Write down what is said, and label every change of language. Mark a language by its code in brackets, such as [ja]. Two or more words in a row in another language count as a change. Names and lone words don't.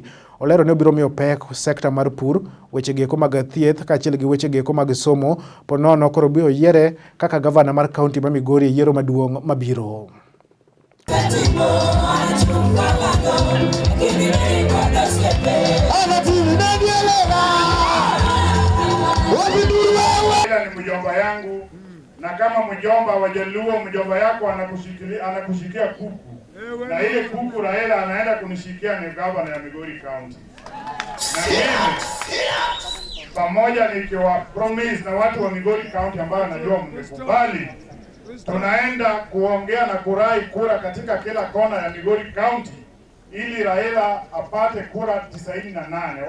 [luo] Olero ni obiro miyo pek sekta mar pur, weche geko mag thieth kaachiel gi weche geko mag somo, ponono koro biro yiere kaka gavana mar kaunti ma Migori e yiero maduong' mabiro. [sw] Ni mjomba yangu, na kama mjomba wa Jaluo, mjomba yako anakushikia kuku, na ile kuku Raila anaenda kunishikia ni gavana ya Migori County. Na mimi pamoja nikiwa promise na watu wa Migori County ambao najua mmekubali, tunaenda kuongea na kurai kura katika kila kona ya Migori County ili Raila apate kura 98.